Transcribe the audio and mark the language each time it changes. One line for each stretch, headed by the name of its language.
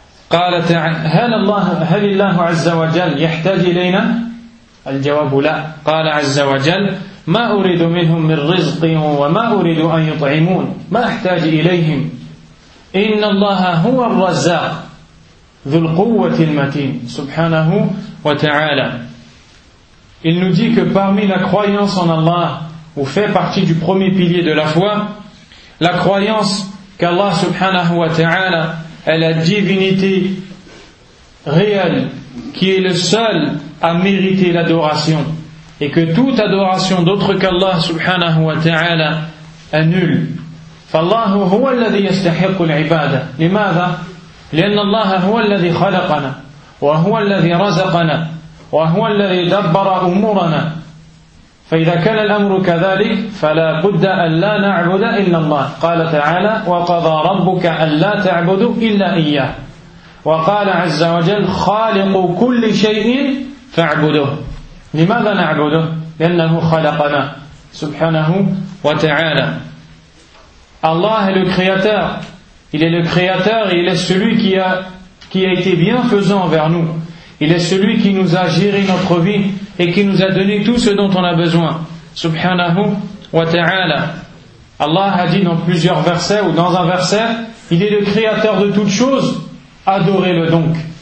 Arabic: قال تعالى: هل الله عز وجل يحتاج إلينا؟ الجواب لا. قال عز وجل: ما أريد منهم من رزق وما أريد أن يطعمون، ما أحتاج إليهم، إن الله هو الرزاق ذو القوة المتين سبحانه وتعالى.
French: Il nous dit que parmi la croyance en Allah, ou fait partie du premier pilier de la foi, la croyance qu'Allah subhanahu wa ta'ala est la divinité réelle qui est le seul à mériter l'adoration, et que toute adoration d'autre qu'Allah subhanahu wa ta'ala est nulle.
Arabic: فالله هو الذي يستحق العبادة. لماذا؟ لأن الله هو الذي خلقنا وهو الذي رزقنا وهو الذي دبر أمورنا، فإذا كان الأمر كذلك فلا بد أن لا نعبد إلا الله. قال تعالى: وقضى ربك أن لا تعبدوا إلا إياه. وقال عز وجل: خالق كل شيء فاعبده. لماذا نعبده؟ لأنه خلقنا سبحانه وتعالى. الله هو الخالق،
French: il est le créateur, il est celui qui a été bienfaisant envers nous. Il est celui qui nous a géré notre vie et qui nous a donné tout ce dont on a besoin. Subhanahu wa ta'ala. Allah a dit dans plusieurs versets ou dans un verset: il est le créateur de toutes choses, adorez-le donc.